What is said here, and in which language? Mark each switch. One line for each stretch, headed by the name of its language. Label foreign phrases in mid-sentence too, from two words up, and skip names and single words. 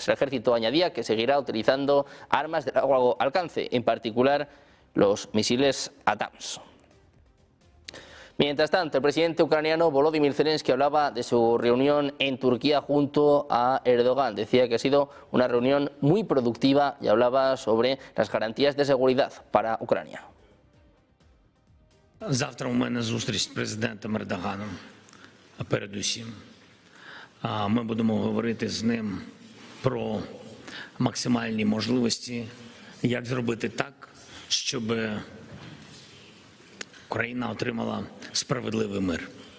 Spanish: El ejército añadía que seguirá utilizando armas de largo alcance, en particular los misiles ATACMS. Mientras tanto, el presidente ucraniano Volodymyr Zelensky hablaba de su reunión en Turquía junto a Erdogan. Decía que ha sido una reunión muy productiva y hablaba sobre las garantías de seguridad para Ucrania.
Ukrainian: Завтра у мене зустріч з президентом Ердоганом, передусім. Ми будемо говорити з ним про максимальні можливості, як зробити так, щоб Україна отримала справедливий мир.